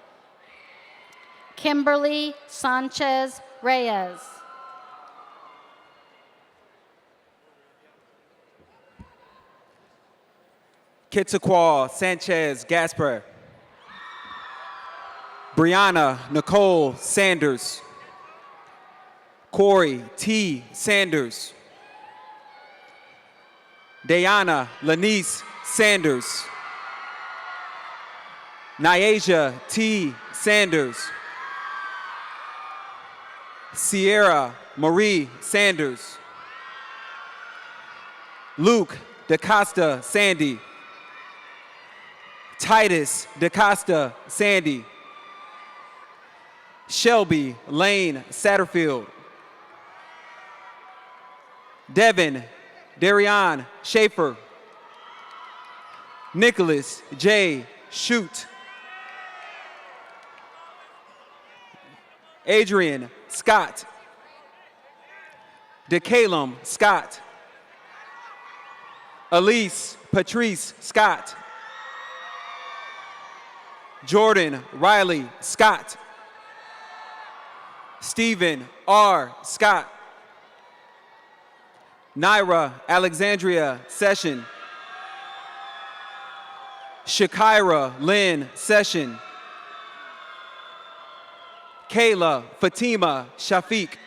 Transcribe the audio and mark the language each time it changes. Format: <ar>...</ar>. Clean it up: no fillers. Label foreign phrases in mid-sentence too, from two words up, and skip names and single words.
<en>Kimberly Sanchez Reyes. Kitsaqual Sanchez Gasper. Brianna Nicole Sanders. Corey T. Sanders. Dayana Lanice Sanders. Nyasia T. Sanders. Sierra Marie Sanders. Luke DaCosta Sandy. Titus DaCosta Sandy. Shelby Lane Satterfield. Devin Darion Schaefer. Nicholas J. Shute. Adrian Scott. DeCalum Scott. Elise Patrice Scott. Jordan Riley Scott. Stephen R. Scott. Naira Alexandria Session. Shakira Lynn Session. Kayla Fatima Shafiq.</en>